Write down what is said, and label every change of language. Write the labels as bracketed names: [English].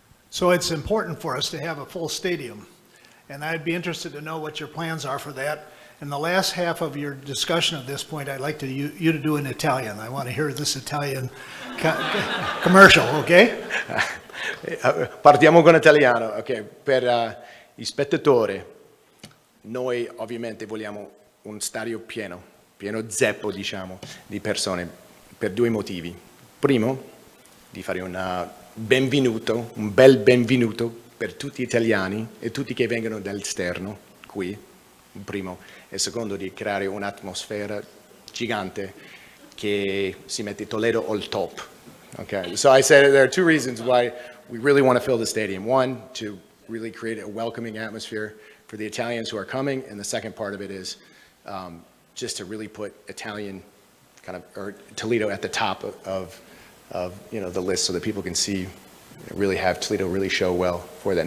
[English] So it's important for us to have a full stadium, and I'd be interested to know what your plans are for that. In the last half of your discussion at this point, I'd like you to do an Italian. I want to hear this Italian commercial, okay? [Italian] Partiamo con italiano, ok? Per gli spettatori, noi ovviamente vogliamo un stadio pieno zeppo, diciamo, di persone, per 2 motivi. Primo, di fare un bel benvenuto per tutti gli italiani e tutti che vengono dall'esterno qui, primo, e secondo di creare un'atmosfera gigante che si mette Toledo al top. [English] Okay, so I said there are 2 reasons why we really want to fill the stadium. One, to really create a welcoming atmosphere for the Italians who are coming, and the second part of it is just to really put Italian or Toledo at the top of the list so that people can see, really have Toledo really show well for that.